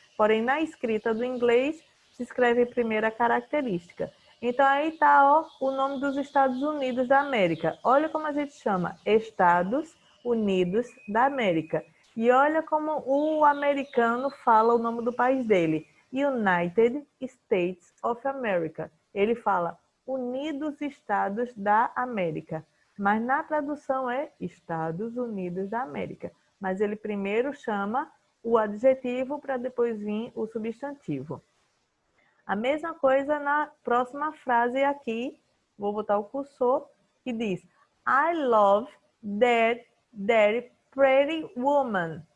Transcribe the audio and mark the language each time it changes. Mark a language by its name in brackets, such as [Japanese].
[Portuguese] Porém, na escrita do inglês, se escreve primeiro a característica. Então, aí está o nome dos Estados Unidos da América. Olha como a gente chama, Estados Unidos da América. E olha como o americano fala o nome do país dele. [English] United States of America. [Portuguese] Ele fala Unidos Estados da América. Mas na tradução é Estados Unidos da América. Mas ele primeiro chama o adjetivo para depois vir o substantivo. A mesma coisa na próxima frase aqui, vou botar o cursor, que diz [English] I love that pretty woman.